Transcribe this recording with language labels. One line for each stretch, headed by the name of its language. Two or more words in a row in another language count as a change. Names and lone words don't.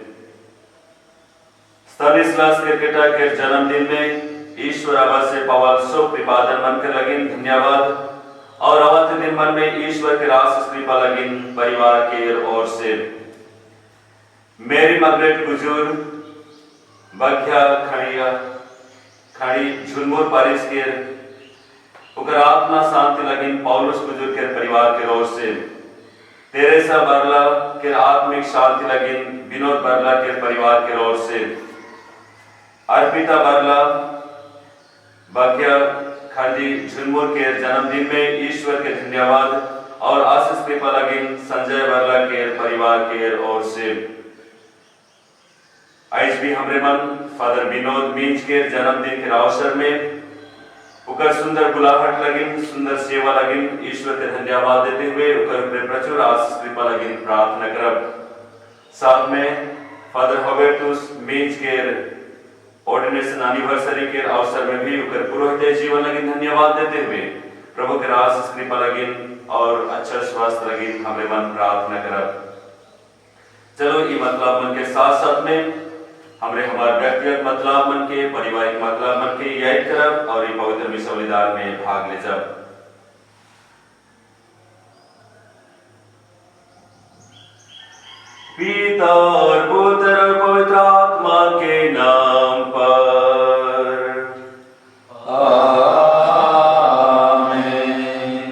Sadri: स्तानिस्लास किरकेटा के जन्मदिन में ईश्वर आवास से पवाल सो कृपादन मन के लगिन धन्यवाद और अवत दिन मन में ईश्वर के रास कृपा लगिन परिवार के ओर से। मेरी मगरेट गुजूर बख्या खड़ी झुलमुर पारिस के उकर आत्मा शांति लगिन पौलुस गुजूर के परिवार के ओर से। तेरेसा बरला के आत्मिक शांति लगिन विनोद बरला के परिवार के ओर से। अर्पिता बरला बख्या खड़ी झुलमुर के जन्मदिन में ईश्वर के धन्यवाद और आशीष कृपा लगिन संजय बरला के परिवार के ओर से। आज भी हमरे मन फादर विनोद मींज के जन्मदिन के अवसर में उकर सुंदर बुलाहट लगिन सुंदर सेवा लगिन ईश्वर के धन्यवाद देते हुए उकर प्रचुर आशीष कृपा लगिन प्रार्थना करब। साथ में फादर हॉबर्टस मींज के
English: ordination anniversary
Sadri: के अवसर में भी उकर पुरोहित जीवन लगिन धन्यवाद देते हुए प्रभु के आशीष कृपा लगिन और अच्छा स्वास्थ्य लगिन हमरे मन प्रार्थना करब। चलो ये मतलब मन के साथ साथ में हमरे हमारे व्यक्तिगत मतलब मन के पारिवारिक मतलब मन के याद करब और ये पवित्र विसा बलिदान में भाग ले जब। पिता और पुत्र और पवित्र आत्मा के नाम पर आमीन।